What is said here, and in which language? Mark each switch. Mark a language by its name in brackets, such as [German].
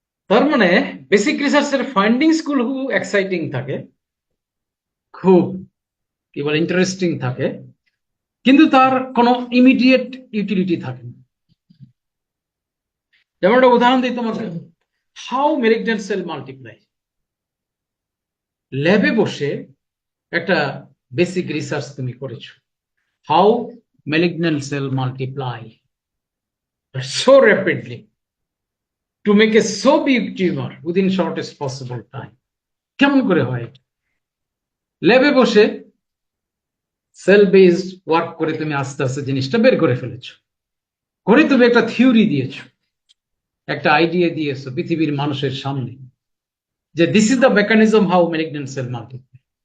[Bangla] তার মানে বেসিক রিসার্চের ফাইন্ডিংস গুলো খুব এক্সাইটিং থাকে, খুব কি বলে ইন্টারেস্টিং থাকে, কিন্তু তার কোনো ইমিডিয়েট ইউটিলিটি থাকে না। যেমন একটা উদাহরণ দিই তোমাকে, [English] How malignant cell multiply. [Bangla] ল্যাবে বসে একটা বেসিক রিসার্চ তুমি করেছো, [English] How malignant cell multiply so rapidly to make a so big tumor within shortest possible time. [Bangla] কেমন করে হয়? ল্যাবে বসে সেল বেসড ওয়ার্ক করে তুমি আস্তে আস্তে জিনিসটা বের করে ফেলেছো, করে তুমি একটা থিওরি দিয়েছো, একটা আইডিয়া দিয়েছো পৃথিবীর মানুষের সামনে, যে [English] This is the mechanism how malignant cell multiply.